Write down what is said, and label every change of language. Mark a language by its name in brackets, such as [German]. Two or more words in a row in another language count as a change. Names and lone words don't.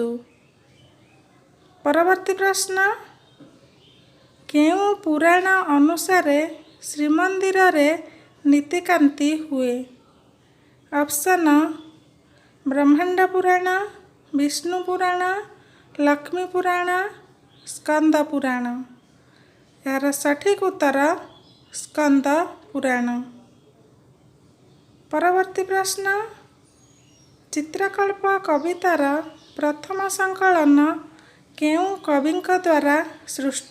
[Odia] ପରବର୍ତ୍ତୀ ପ୍ରଶ୍ନ, କେଉଁ ପୁରାଣ ଅନୁସାରେ ଶ୍ରୀମନ୍ଦିର ରେ ନୀତିକାନ୍ତି ହୁଏ? ऑप्शन ବ୍ରହ୍ମାଣ୍ଡ ପୁରାଣ, ବିଷ୍ଣୁ ପୁରାଣ, ଲକ୍ଷ୍ମୀ ପୁରାଣ, ସ୍କନ୍ଦ ପୁରାଣ। ଏହାର ସଠିକ୍ ଉତ୍ତର ସ୍କନ୍ଦ ପୁରାଣ। ପରବର୍ତ୍ତୀ ପ୍ରଶ୍ନ, ଚିତ୍ରକଳ୍ପ କବିତାର ପ୍ରଥମ ସଂକଳନ କେଉଁ କବିଙ୍କ ଦ୍ୱାରା ସୃଷ୍ଟ?